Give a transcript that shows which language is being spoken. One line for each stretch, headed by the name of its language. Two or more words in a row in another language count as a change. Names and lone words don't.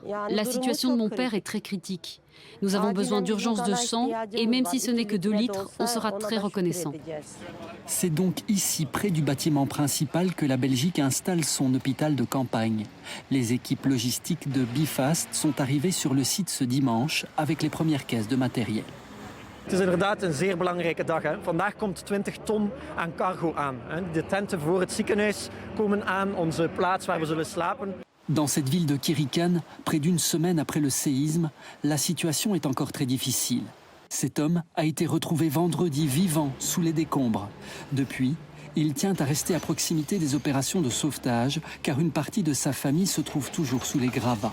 French: La situation de mon père est très critique. Nous avons besoin d'urgence de sang, et même si ce n'est que 2 litres, on sera très reconnaissant. C'est donc ici, près du bâtiment principal, que la Belgique installe son hôpital de campagne. Les équipes logistiques de Bifast sont arrivées sur le site ce dimanche avec les premières caisses de matériel.
Dutch: Het is inderdaad een zeer belangrijke dag. Vandaag komt 20 ton aan cargo aan. De tenten voor het ziekenhuis komen aan, onze plaats waar we zullen slapen.
French: Dans cette ville de Kirikan, près d'une semaine après le séisme, la situation est encore très difficile. Cet homme a été retrouvé vendredi vivant sous les décombres. Depuis, il tient à rester à proximité des opérations de sauvetage, car une partie de sa famille se trouve toujours sous les gravats.